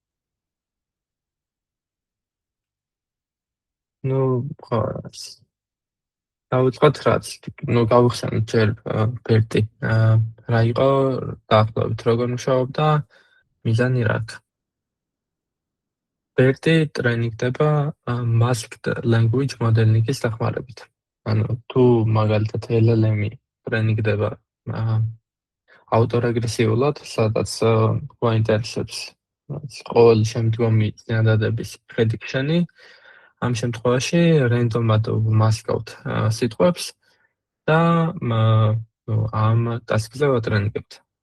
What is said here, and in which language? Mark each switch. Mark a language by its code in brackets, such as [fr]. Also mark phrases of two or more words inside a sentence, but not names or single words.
[ka] დავიწყოთ რაც, გავიხსენოთ ჯერ ბერტი რა იყო, დაახლოებით როგორ მუშაობდა, მიზანი რა აქვს. ბერტი ტრენინგდება [en] masked language modeling- [ka] ის დახმარებით. თუ მაგალითად LLM-ი ტრენინგდება ავტორეგრესიულად, სადაც გვაინტერესებს ყოველი შემდგომი წინადადების prediction-ი, ამ შემთხვევაში რენდომად ვმასკავთ სიტყვებს და ამ ტასკზე ვატრენინგებთ.